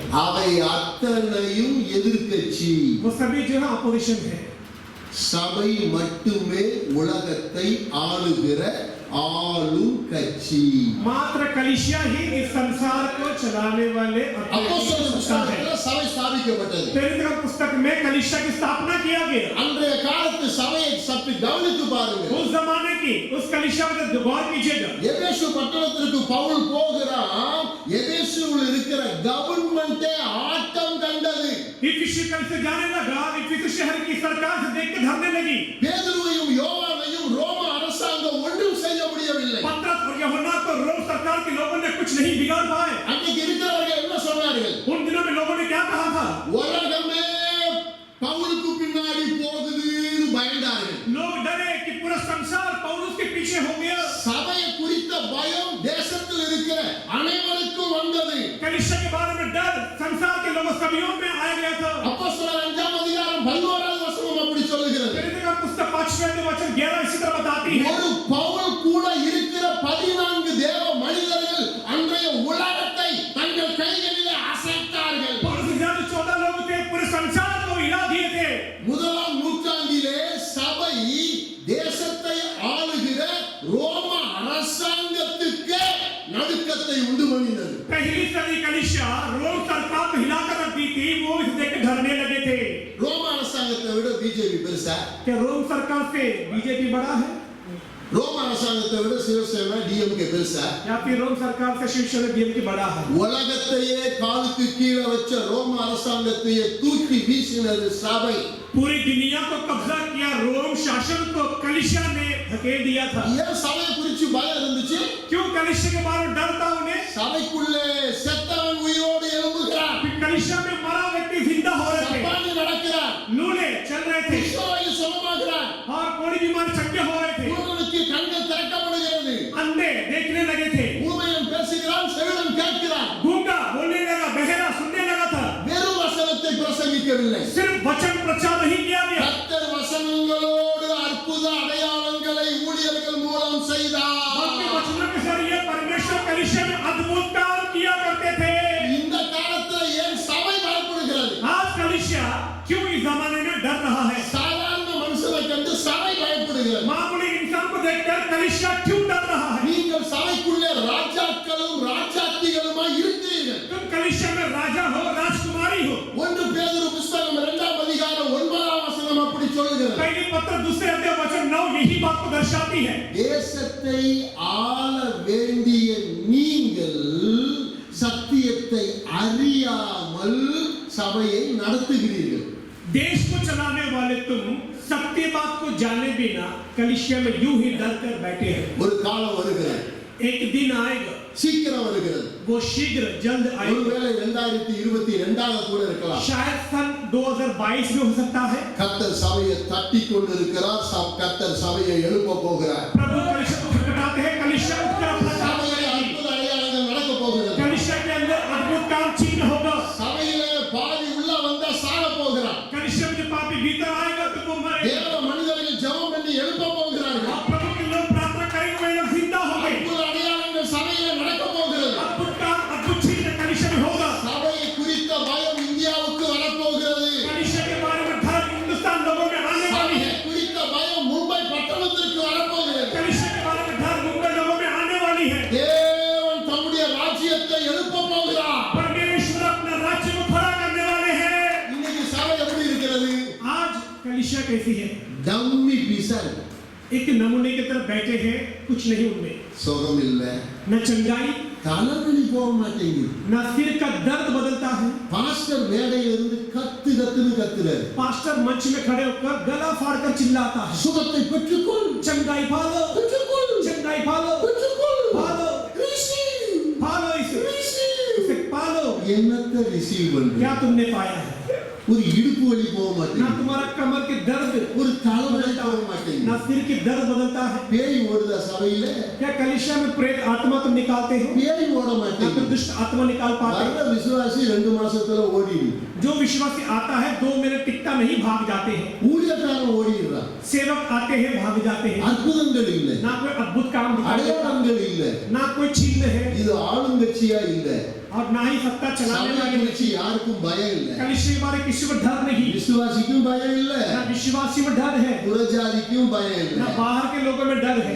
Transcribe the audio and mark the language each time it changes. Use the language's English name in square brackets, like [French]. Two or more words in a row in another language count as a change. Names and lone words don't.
[Tamil] அவை அத்தனையும் எதிர்க்கட்சி. [Hindi] वो सभी जो है अपोजिशन है। [Tamil] சபை மட்டுமே உலகத்தை ஆளுகிற ஆளும் கட்சி. [Hindi] मात्र कलीसिया ही इस संसार को चलाने वाले [Tamil] அப்போஸ்தலர் புத்தகத்தில் சபை ஸ்தாபிக்கப்பட்டது. [Hindi] प्रेरितों की पुस्तक में कलीसिया की स्थापना किया गया। [Tamil] அன்றைய காலத்து சபையை சற்று கவனித்து பாருங்க. [Hindi] उस जमाने की उस कलीसिया में गौर कीजिएगा। [Tamil] எபேசு பட்டணத்திற்கு பவுல் போகிறான். எபேசுவில் இருக்கிற கவர்மெண்டே ஆட்டம் கண்டது. [Hindi] इफिसी कलीसिया जाने लगा, इफिसी शहर की सरकार से देख के धरने लगी। [Tamil] பேதுருவையும் யோவானையும் ரோம அரசாங்கம் ஒன்றும் செய்ய முடியவில்லை. [Hindi] पतरस और यूहन्ना को रोम सरकार के लोगों ने कुछ नहीं बिगाड़ पाए। [Tamil] அன்னைக்கு இருக்கிறவர்கள் என்ன சொன்னார்கள்? [Hindi] उन दिनों में लोगों ने क्या कहा था? [Tamil] உலகமே பவுலுக்கு பின்னாடி போகுதுன்னு பயந்தார்கள். [Hindi] लोग डरे कि पूरा संसार पौलुस के पीछे हो गया। [Tamil] சபையை குறித்த பயம் தேசத்தில் இருக்கிற அனைவருக்கும் வந்தது. [Hindi] कलीसिया के बारे में डर संसार के लोगों सभीयों में आ गया था। [Tamil] அப்போஸ்தலர் 5ஆம் அதிகாரம் 11வது வசனம் அப்படி சொல்லுகிறது. [Hindi] प्रेरितों का पुस्तक 5वें वचन 11 इसी तरह बताती है। [Tamil] ஒரு பவுல் கூட இருக்கிற 14 தேவ மனிதர்கள் அன்றைய உலகத்தை தங்கள் கைகளிலே அசைத்தார்கள். [Hindi] पौलुस के ज्यादा 14 लोग थे, पूरे संसार को हिला दिए थे। [Tamil] முதலாம் நூற்றாண்டிலே சபை தேசத்தை ஆளுகிற ரோம அரசாங்கத்துக்கு நடுக்கத்தை உண்டு பண்ணினது. [Hindi] पहली सदी कलीसिया रोम सरकार को हिलाकर रख दी थी। वो इसे देख के डरने लगे थे। [Tamil] ரோம அரசாங்கத்தை விட பிஜேபி பெருசா? [Hindi] क्या रोम सरकार से बीजेपी बड़ा है? [Tamil] ரோம அரசாங்கத்தை விட சிவசேனா டிஎம்கே பெருசா? [Hindi] या फिर रोम सरकार से शिवसेना डीएमके बड़ा है? [Tamil] உலகத்தையே காலுக்கு கீழே வச்ச ரோம அரசாங்கத்தையே தூக்கி வீசினது சபை. [Hindi] पूरी दुनिया को कब्जा किया रोम शासन को कलीसिया ने धकेल दिया था। [Tamil] ஏன் சபையை குறித்து பயம் இருந்துச்சு? [Hindi] क्यों कलीसिया के बारे में डर था उन्हें? [Tamil] சபைக்குள்ளே செத்தவன் உயிரோடு எழும்புகிறான். [Hindi] कि कलीसिया में मरा व्यक्ति जिंदा हो रहे थे, [Tamil] சப்பானி நடக்கிறான். [Hindi] लूले चल रहे थे [Tamil] கிறிஸ்துவை சுகமாக்குறான். [Hindi] और कोई बीमारी चंगे हो रहे थे। [Tamil] குருடனுக்கு கண்கள் திறக்கப்படுகிறது. [Hindi] अंधे देखने लगे थे, [Tamil] ஊமையன் பேசுகிறான், செவிடன் கேட்கிறான். [Hindi] गूंगा बोलने लगा, बहरा सुनने लगा था। [Tamil] வெறும் வசனத்தை பிரசங்கிக்கவில்லை. [Hindi] सिर्फ वचन प्रचार नहीं किया गया, [Tamil] கர்த்தர் வசனங்களோடு அற்புத அடையாளங்களை ஊழியர்கள் மூலம் செய்தார். [Hindi] बल्कि वचनों के जरिए परमेश्वर कलीसिया में अद्भुत काम किया करते थे। [Tamil] இந்த காலத்துல ஏன் சபை பயப்படுகிறது? [Hindi] आज कलीसिया क्यों इस जमाने में डर रहा है? [Tamil] சாதாரண மனுஷனை கண்டு சபை பயப்படுகிறது. [Hindi] मामूली इंसान को देखकर कलीसिया क्यों डर रहा है? [Tamil] நீங்கள் சபைக்குள்ளே ராஜாக்களும் ராஜாத்திகளுமாய் இருக்கிறீர்கள். [Hindi] तुम कलीसिया में राजा हो, राजकुमारी हो। [Tamil] 1 பேதுரு புத்தகம் 2ஆம் அதிகாரம் 9ஆம் வசனம் அப்படி சொல்லுகிறது. [Hindi] पहली पत्र दूसरे अध्याय वचन 9 यही बात को दर्शाती है। [Tamil] தேசத்தை ஆள வேண்டிய நீங்கள் சத்தியத்தை அறியாமல் சபையை நடத்துகிறீர்கள். [Hindi] देश को चलाने वाले तुम सत्य बात को जाने बिना कलीसिया में यूं ही डर कर बैठे हैं। [Tamil] ஒரு காலம் வருகிறது, [Hindi] एक दिन आएगा, [Tamil] சீக்கிரம் வருகிறது. [Hindi] वो शीघ्र जल्द आएगा। [Tamil] ஒருவேளை 2022 கூட இருக்கலாம். [Hindi] शायद सन 2022 में हो सकता है। [Tamil] கர்த்தர் சபையை தட்டி கொண்டிருக்கிறார். கர்த்தர் சபையை எழுப்ப போகிறார். [Hindi] प्रभु कलीसिया को खटखटाते हैं, कलीसिया उठकर अपना काम [Tamil] சபையிலே [Hindi] करेगी। [Tamil] அற்புத அடையாளங்கள் நடக்க போகிறது. [Hindi] कलीसिया के अंदर अद्भुत काम चिन्ह होगा। [Tamil] சபையிலே பாவி உள்ள வந்தா சாக போகிறார். [Hindi] कलीसिया में जब पापी भीतर आएगा तो वो मरेगा। [Tamil] தேவ மனிதர்கள் ஜெபம் பண்ணி எழுப்ப போகிறார்கள். [Hindi] और प्रभु के लोग प्रार्थना करेंगे, वे लोग जिंदा होंगे। [Tamil] அற்புத அடையாளங்கள் சபையிலே நடக்க போகிறது. [Hindi] अद्भुत काम, अद्भुत चिन्ह कलीसिया में होगा। [Tamil] சபையை குறித்த பயம் இந்தியாவுக்கு வரப்போகிறது. [Hindi] कलीसिया के बारे में डर हिंदुस्तान लोगों में आने वाली [Tamil] சபையை [Hindi] है। [Tamil] குறித்த பயம் மும்பை பட்டணத்திற்கு வரப்போகிறது. [Hindi] कलीसिया के बारे में डर मुंबई लोगों में आने वाली है। [Tamil] தேவன் தம்முடைய ராஜ்யத்தை எழுப்ப போகிறார். [Hindi] परमेश्वर अपना राज्य को खड़ा करने वाले हैं। [Tamil] இன்னைக்கு சபை எப்படி இருக்கிறது? [Hindi] आज कलीसिया कैसी है? [English] dummy piece. [Hindi] एक नमूने की तरफ बैठे हैं, कुछ नहीं उनमें, [Tamil] சுகம் இல்ல, [Hindi] न चंगाई [Tamil] தலைவலி போக மாட்டேங்குது. [Hindi] न सिर का दर्द बदलता है। [Tamil] பாஸ்டர் மேடையில இருந்து கத்துன்னு கத்துறாரு. [Hindi] पास्टर मंच में खड़े होकर गला फाड़कर चिल्लाता है, [Tamil] சுகத்தை பெற்றுக்கொள், [Hindi] चंगाई पालो, [Tamil] பெற்றுக்கொள், [Hindi] चंगाई पालो, [Tamil] பெற்றுக்கொள், [Hindi] पालो, [English] receive, [Hindi] पालो इसे [English] receive. [Hindi] पालो। [Tamil] என்னத்தை ரிசீவ் பண்றீங்க? [Hindi] क्या तुमने पाया है? [Tamil] ஒரு இடுப்பு வலி போக [Hindi] ना [Tamil] மாட்டேங்குது. [Hindi] तुम्हारा कमर के दर्द, [Tamil] ஒரு தலைவலி போக மாட்டேங்குது. [Hindi] ना सिर के दर्द बदलता है। [Tamil] பேய் ஓடுதா சபையில? [Hindi] क्या कलीसिया में प्रेत आत्मा तुम निकालते हो? [Tamil] பேய் ஓட [Hindi] या फिर [Tamil] மாட்டேங்குது. [Hindi] दुष्ट आत्मा निकाल पाते हो? [Tamil] வர்ற விசுவாசி 2 மாசத்துல ஓடிடு. [Hindi] जो विश्वासी आता है 2 मिनट टिकता नहीं, भाग जाते हैं। [Tamil] ஊழியக்காரன் ஓடிடுறான். [Hindi] सेवक आते हैं, भाग जाते हैं। [Tamil] அற்புதங்கள் இல்ல, [Hindi] ना कोई अद्भुत काम दिखाई देता, [Tamil] அடையாளங்கள் இல்ல. [Hindi] ना कोई चिन्ह है। [Tamil] இது ஆளுங்கட்சியா இல்ல, [Hindi] और ना ही सत्ता चलाने [Tamil] சபையை [Hindi] वाले [Tamil] குறிச்சு யாருக்கும் பயம் இல்லை. [Hindi] कलीसिया के बारे किसी को डर नहीं, [Tamil] விசுவாசிக்கும் பயம் இல்லை, [Hindi] ना विश्वासी में डर है, [Tamil] புறஜாதிக்கும் பயம் இல்லை. [Hindi] ना बाहर के लोगों में डर है।